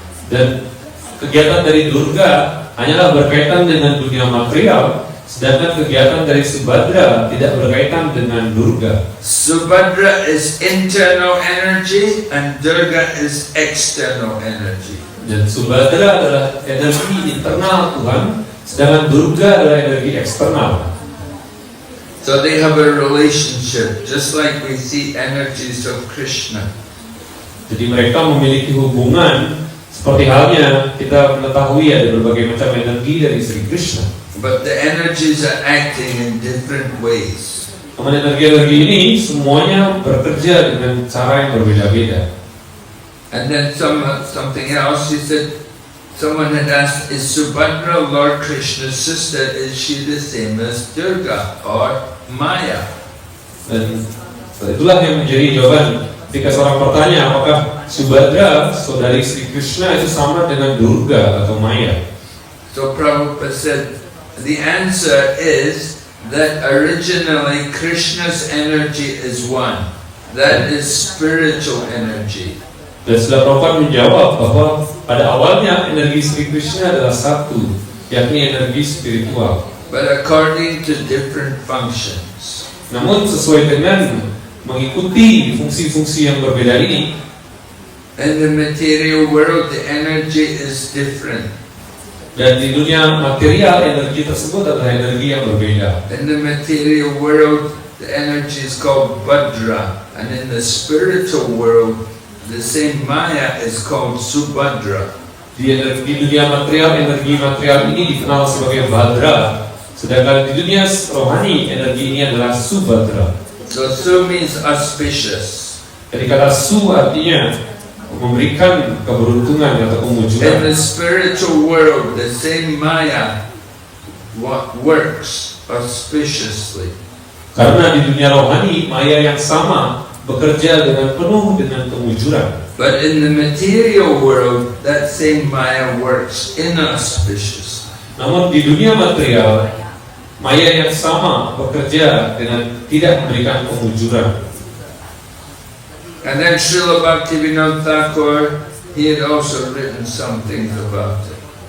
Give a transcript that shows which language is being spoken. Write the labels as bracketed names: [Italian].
[Indonesian] Dan kegiatan dari Durga hanyalah berkaitan dengan dunia material, sedangkan kegiatan dari Subhadra tidak berkaitan dengan Durga. [English] Subhadra is internal energy and Durga is external energy. [Indonesian] Dan Subhadra adalah energi internal Tuhan, sedangkan Durga adalah energi eksternal. [English] So they have a relationship, just like we see energies of Krishna. [Indonesian] Jadi mereka memiliki hubungan seperti halnya kita mengetahui ada berbagai macam energi dari Sri Krishna. [English] But the energies are acting in different ways. [Indonesian] Namun energi-energi ini semuanya bekerja dengan cara yang berbeda-beda. [English] And then something else, he said, someone had asked, is Subhadra Lord Krishna's sister, is she the same as Durga or Maya? [Indonesian] Dan itulah yang menjadi jawaban ketika seorang bertanya apakah Subhadra, saudari Sri Krishna, itu sama dengan Durga atau Maya. [English] So Prabhupada said, the answer is that originally Krishna's energy is one. That is spiritual energy. [Indonesian] Dan setelah Prabhupada menjawab bahwa pada awalnya energi Sri Krishna adalah satu, yakni energi spiritual. [English] But according to different functions. [Indonesian] Namun sesuai dengan mengikuti fungsi-fungsi yang berbeda ini, [English] In the material world, the energy is different. [Indonesian] Dan di dunia material, energi tersebut adalah energi yang berbeda. [English] In the material world, the energy is called Bhadra, and in the spiritual world, the same Maya is called Subhadra. [Indonesian] Di dunia material, energi material ini dikenal sebagai Bhadra, sedangkan di dunia rohani, energi ini adalah Subhadra. [English] So Su means auspicious. [Indonesian] Jadi kata Su artinya memberikan keberuntungan atau [English] In [Indonesian] kemujuran. [English] the spiritual world, the same Maya works auspiciously. [Indonesian] Karena di dunia rohani, maya yang sama bekerja dengan penuh dengan kemujuran. [English] But in the material world, that same Maya works inauspiciously. [Indonesian] Namun di dunia material, maya yang sama bekerja dengan tidak memberikan kemujuran. [English] And then Srila Bhaktivinoda Thakur, he had also written some things about it.